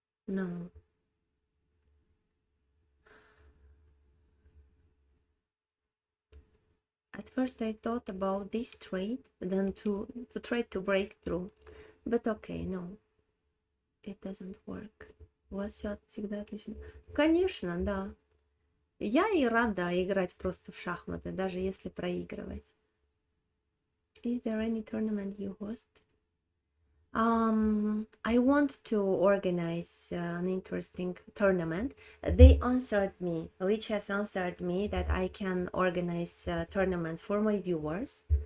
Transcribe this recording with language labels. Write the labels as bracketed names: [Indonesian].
[English] No. At first I thought about this trade, then to try to break through. But okay, no. It doesn't work. [Russian] У вас все всегда отлично. Конечно, да. Я и рада играть просто в шахматы, даже если проигрывать. [English] Is there any tournament you host? I want to organize an interesting tournament. They answered me, Lichess answered me that I can organize a tournament for my viewers.